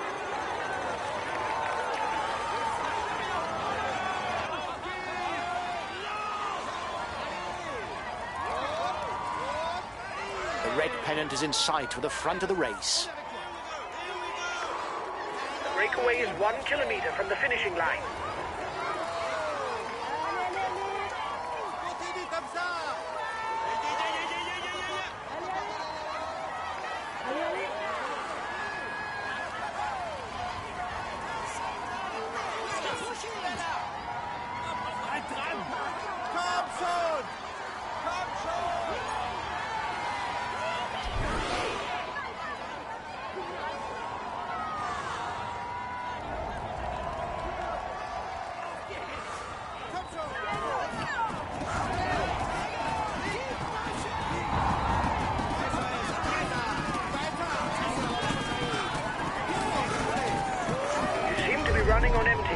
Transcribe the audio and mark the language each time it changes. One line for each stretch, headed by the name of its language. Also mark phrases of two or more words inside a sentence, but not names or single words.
English: The red pennant is in sight for the front of the race. The breakaway is 1 kilometer from the finishing line.
French: Continue comme ça.
German: Komm schon! Komm schon! Komm schon!
English: You seem to be running on empty.